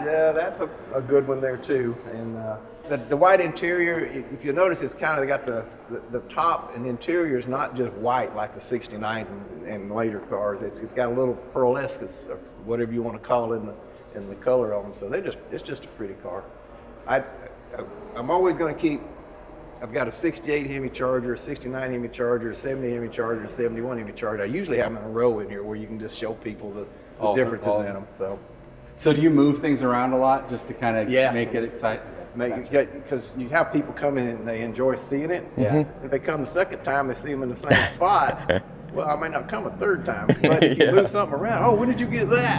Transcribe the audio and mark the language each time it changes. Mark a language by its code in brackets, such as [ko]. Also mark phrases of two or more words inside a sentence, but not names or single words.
[en] Yeah, that's a good one there too. And the white interior, if you notice, it's kind of got the top and interior is not just white like the 69s and later cars. It's got a little pearlescence or whatever you want to call it in the color on them. So it's just a pretty car. I'm always going to keep. I've got a 68 Hemi Charger, a 69 Hemi Charger, a 70 Hemi Charger, a 71 Hemi Charger. I usually have them in a row in here where you can just show people the differences in them. So do you move things around a lot just to kind of make it exciting? Because you have people come in and they enjoy seeing it. Yeah. If they come the second time, they see them in the same spot. Well, I may not come a third time, but if you move something around, when did you get that?